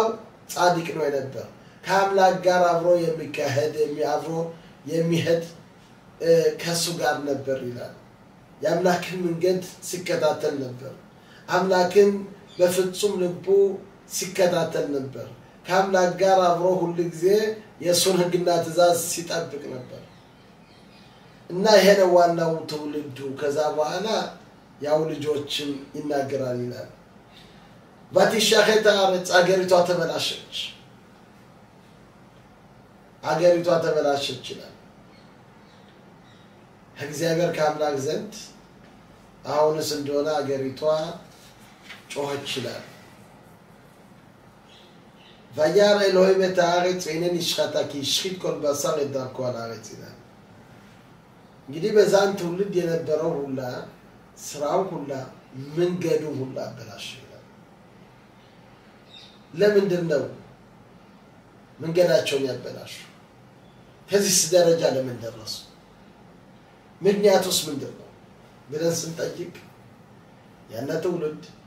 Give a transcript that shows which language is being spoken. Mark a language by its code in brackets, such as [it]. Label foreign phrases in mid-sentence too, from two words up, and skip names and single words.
[am] ጻድቅ ነው የነበር ከአምላክ ጋር አብሮ የሚካሄድ የሚያብሮ የሚሄድ ከሱ ጋር ነበር ይላል የአምላክን መንገድ ሲከታተል ነበር አምላክን በፍጹም ልቡ ሲከታተል ነበር ከአምላክ ጋር አብሮ ሁሉ ጊዜ የሱን ህግና ትእዛዝ ሲጠብቅ ነበር እና ይሄ ነው ዋናው ትውልዱ ከዛ በኋላ ያው ልጆችን ይናገራል ይላል [he] ותשחת הארץ [am] አገሪቷ ተበላሸች ይላል እግዚአብሔር ከአምላክ ዘንድ አሁንስ እንደሆነ አገሪቷ ጮኸች ይላል [he] וירא אלוהים את הארץ והנה נשחתה כי השחית כל בשר את דרכו על הארץ [am] ይላል እንግዲህ በዛን ትውልድ የነበረው ሁላ ስራው ሁላ መንገዱ ሁላ አበላሽ ይላል ለምንድነው መንገዳቸውን ያበላሹ ከዚህ ደረጃ ለምን ደረሱ ምክንያቱስ ምንድነው ብለን ስንጠይቅ ያነ ትውልድ